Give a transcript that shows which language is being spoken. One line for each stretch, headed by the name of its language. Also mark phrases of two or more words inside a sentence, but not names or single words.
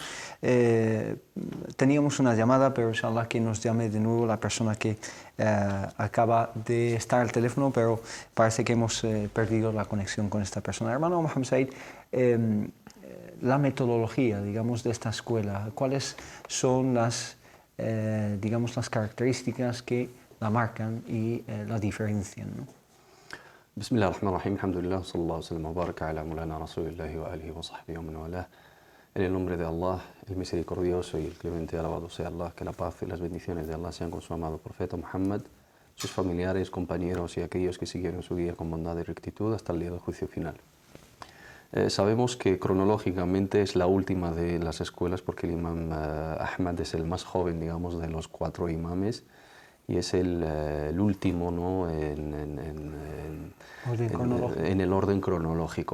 Spanish: Teníamos una llamada, pero inshallah que nos llame de nuevo la persona que acaba de estar al teléfono, pero parece que hemos perdido la conexión con esta persona. Hermano Mohammed Said, la metodología, digamos, de esta escuela, ¿cuáles son las, digamos, las características que la marcan y la diferencian, ¿no?
Arabic: بسم الله الرحمن الرحيم، الحمد لله، صلى الله سلم وبارك على مولانا رسول الله وآله وصحبه ومن والاه.
Spanish: En el nombre de Allah, el misericordioso y el clemente, alabado sea Allah, que la paz y las bendiciones de Allah sean con su amado profeta Muhammad, sus familiares, compañeros y aquellos que siguieron su guía con bondad y rectitud hasta el día del juicio final. Sabemos que cronológicamente es la última de las escuelas porque el imam Ahmad es el más joven, digamos, de los 4 imames y es el último, ¿no?, en el orden cronológico.